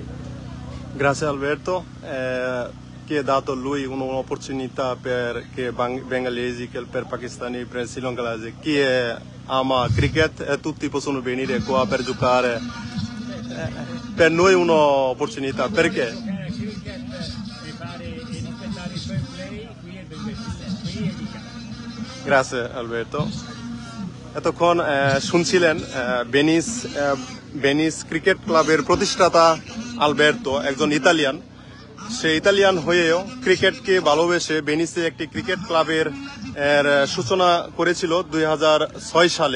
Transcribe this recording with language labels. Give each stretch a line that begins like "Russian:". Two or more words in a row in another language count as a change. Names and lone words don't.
Italian: Grazie Alberto, che ha dato lui un'opportunità per che bengalesi, che per pakistani, per srilankalesi, chi ama cricket e tutti possono venire qua per giocare. Per noi è un'opportunità, perché? Grazie Alberto.
Bangla: এতক্ষণ শুনছিলেন ভেনিস ক্রিকেট ক্লাবের প্রতিষ্ঠাতা আলবের্তো, একজন ইতালিয়ান। সে ইতালিয়ান হয়েও ক্রিকেটকে ভালোবেসে ভেনিসে একটি ক্রিকেট ক্লাবের সূচনা করেছিল 2006 সালে।